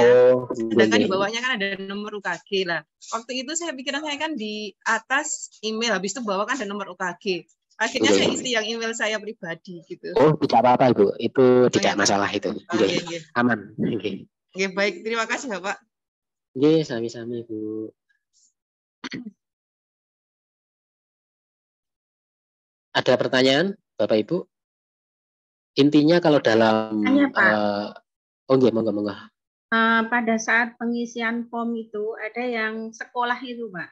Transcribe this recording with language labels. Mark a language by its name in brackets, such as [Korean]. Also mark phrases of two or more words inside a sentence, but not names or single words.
[Indonesian] Sedangkan di bawahnya kan ada nomor UKG lah. Waktu itu saya pikiran saya kan di atas email, habis itu bawah kan ada nomor UKG. Akhirnya saya isi yang email saya pribadi gitu. Oh, tidak apa-apa Ibu. Itu tidak masalah itu. Aman. Oke, baik. Terima kasih Bapak. Oke, sami-sami Bu. Ada pertanyaan, Bapak Ibu? Intinya kalau dalam monggo. Pada saat pengisian form itu ada yang sekolah itu, Pak.